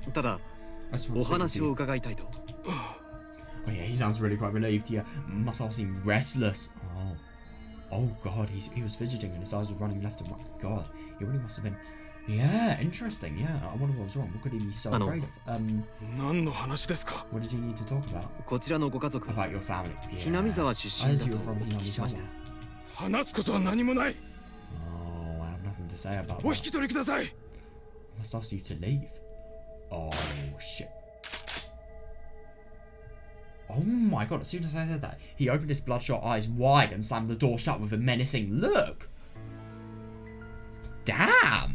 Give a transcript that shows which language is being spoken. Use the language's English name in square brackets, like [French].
[Japanese] ただ、お話を伺いたいと。 [English] Oh yeah, he sounds really quite relieved. Yeah, must all seem restless. Oh god, he was fidgeting and his eyes were running left and right. God, he really must have been. Yeah, interesting. Yeah, I wonder what was wrong. What could he be so afraid of? [Japanese] 何の話ですか? [English] What did you need to talk about? [Japanese] こちらのご家族 [English] About your family. Yeah. [Japanese] ひなみ沢出身だとお聞きしました。話すことは何もない。 [English] Oh, I have nothing to say about that. [Japanese] お引き取りください。 [English] I must ask you to leave. Oh shit. Oh my god, as soon as I said that, he opened his bloodshot eyes wide and slammed the door shut with a menacing look. Damn!